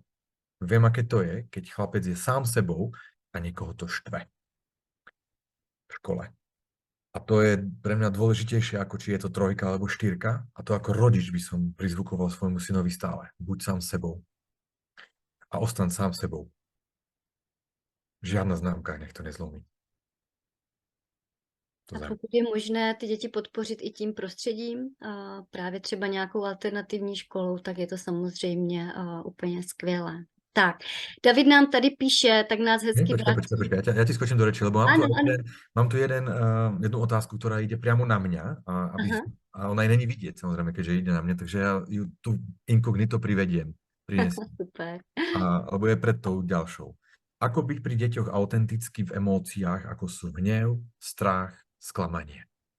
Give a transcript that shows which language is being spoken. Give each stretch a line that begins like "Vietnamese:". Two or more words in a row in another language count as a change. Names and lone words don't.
Slovak: Viem, aké to je, keď chlapec je sám sebou a niekoho to štve v škole. A to je pre mňa dôležitejšie, ako či je to trojka alebo štyrka. A to ako rodič by som prizvukoval svojmu synovi stále. Buď sám sebou. A ostaň sám sebou. Žiadna známka nech to nezlomí.
Czech: A pokud je možné ty děti podpořit i tím prostředím, právě třeba nějakou alternativní školou, tak je to samozřejmě úplně skvělé. Tak, David nám tady píše, tak nás hezky vrátí.
Slovak: Počkaj. Ja ti skočím do reči, lebo
Czech: Ano.
Slovak: mám tu jednu otázku, ktorá ide priamo na mňa a ona aj není vidieť, samozrejme, keďže ide na mňa, takže ja ju tu inkognito prinesiem. Super. Lebo je pred tou ďalšou. Ako byť pri deťoch autenticky v emóciách, ako sú hnev, strach, sklamanie?